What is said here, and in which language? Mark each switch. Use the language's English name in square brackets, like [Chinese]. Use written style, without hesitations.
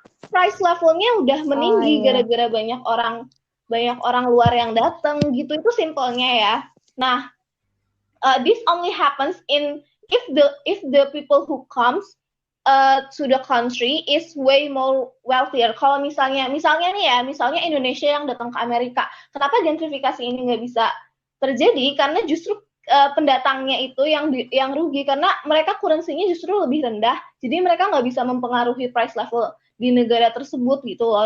[Indonesian] Price levelnya udah meninggi gara-gara banyak orang luar yang datang gitu. Itu simpelnya ya. [English] Nah, this only happens if the people who comes to the country is way more wealthier. [Indonesian] Kalau misalnya Indonesia yang datang ke Amerika, kenapa gentrifikasi ini nggak bisa terjadi? Karena justru pendatangnya itu yang rugi, karena mereka currency-nya justru lebih rendah, jadi mereka nggak bisa mempengaruhi price level di negara tersebut gitu loh.